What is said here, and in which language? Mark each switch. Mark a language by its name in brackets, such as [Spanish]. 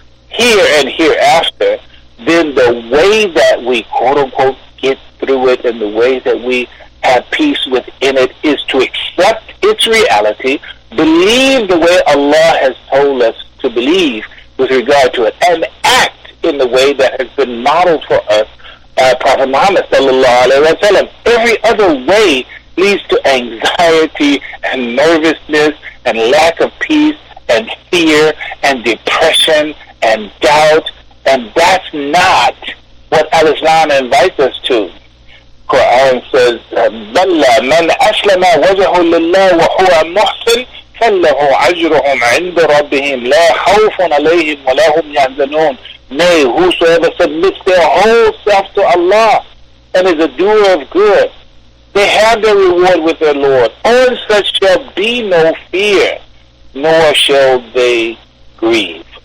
[English] here and hereafter, then the way that we quote-unquote get through it and the way that we have peace within it is to accept its reality, believe the way Allah has told us to believe with regard to it, and act in the way that has been modeled for us by Prophet Muhammad sallallahu alaihi wasallam. Every other way leads to anxiety and nervousness and lack of peace and fear and depression and doubt, and that's not what Al-Islam invites us to. Qur'an says, [Arabic] بَلَّ مَنْ أَسْلَمَ وَجَهُ لِلَّهِ وَهُوَ مُحْسِنٌ فَلَّهُ عَجْرُهُمْ عِنْدَ رَبِّهِمْ لَا خَوْفٌ عَلَيْهِمْ وَلَا هُمْ يَحْزَنُونَ. [English] Nay, whosoever submits their whole self to Allah and is a doer of good, they have their reward with their Lord. On such shall be no fear, nor shall they grieve.